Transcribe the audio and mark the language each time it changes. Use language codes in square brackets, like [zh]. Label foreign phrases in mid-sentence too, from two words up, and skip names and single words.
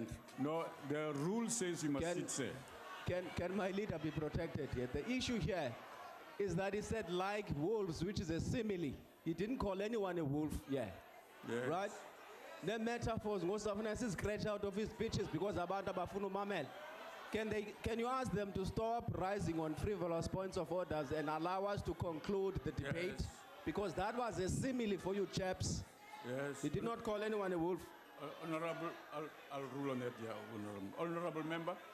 [en] No, the rule says you must sit, sir. Can my leader be protected here? The issue here is that he said like wolves, which is a simile. He didn't call anyone a wolf, Yes. right? The metaphors, most often is scratched out of his speeches because [xh] abantu abafuna umamela. [en] Can you ask them to stop rising on frivolous points of orders and allow us to conclude the debate? Yes. Because that was a simile for you chaps. Yes. He did not call anyone a wolf. Honorable, I'll rule on that, yeah, Honorable Member.